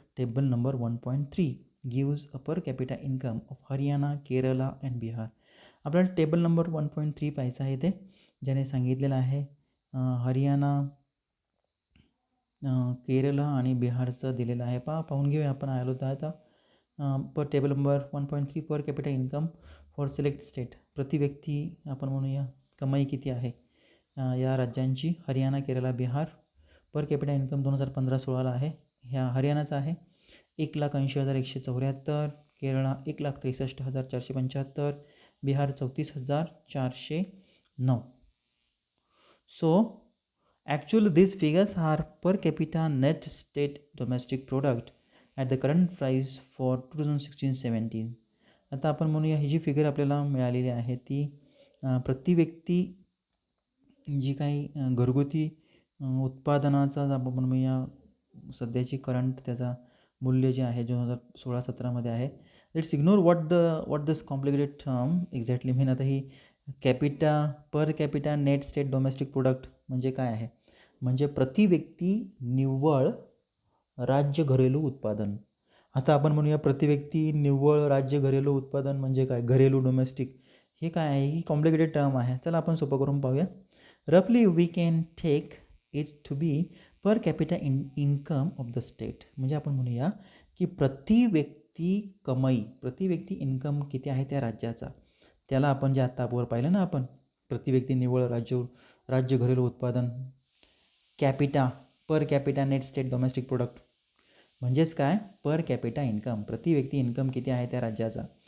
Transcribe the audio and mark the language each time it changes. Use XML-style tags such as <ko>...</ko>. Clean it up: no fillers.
<en>Table number 1.3 gives a per capita income of Haryana, Kerala and Bihar.</en> <mr>आपल्याला table number 1.3 पाहायचं आहे ते, ज्याने सांगितलेलं आहे हरियाणा, केरला आणि बिहारचं दिलेलं आहे. पाहून घेऊया आपण. आलो तर आता</mr> <en>Per table number 1.3 per capita income for select state.</en> <mr>प्रति व्यक्ती आपण म्हणूया कमाई किती आहे या राज्यांची. Haryana, Kerala, Bihar. Per capita income 2015-16 आहे. ह्या हरियाणाचा आहे 1,80,174, Kerala 1,63,475, Bihar 34,409.</mr> <en>So actually this figures are per capita net state domestic product at the current price for 2016-17.</en> <mr>आता आपण म्हणूया ही जी फिगर आपल्याला मिळालेली आहे ती प्रति व्यक्ती जी काही घरगुती उत्पादनाचा आपण म्हणूया सध्याची करंट त्याचा मूल्य जे आहे 2016-17मध्ये आहे.</mr> <en>Let's ignore what this complicated term exactly mean.</en> <mr>आता ही capita, per capita net state domestic product म्हणजे काय आहे, म्हणजे प्रति व्यक्ती निव्वळ राज्य घरेलू उत्पादन. आता आपण म्हणूया प्रति व्यक्ती निव्वळ राज्य घरेलू उत्पादन म्हणजे काय, घरेलू डोमेस्टिक, हे काय आहे, ही कॉम्प्लिकेटेड टर्म आहे. चला आपण सोपं करून पाहूया.</mr> <en>रफली we can take it to be per capita income of the state.</en> <mr>म्हणजे आपण म्हणूया की प्रति व्यक्ती कमाई, प्रति व्यक्ती इन्कम किती आहे त्या राज्याचा, त्याला आपण जे आत्ता वर पाहिलं ना आपण, प्रति व्यक्ती निव्वळ राज्य घरेलू उत्पादन, capita, per capita net state domestic product म्हणजेच काय, पर कॅपिटा इन्कम, प्रति व्यक्ती इन्कम किती आहे त्या राज्याचा.</mr>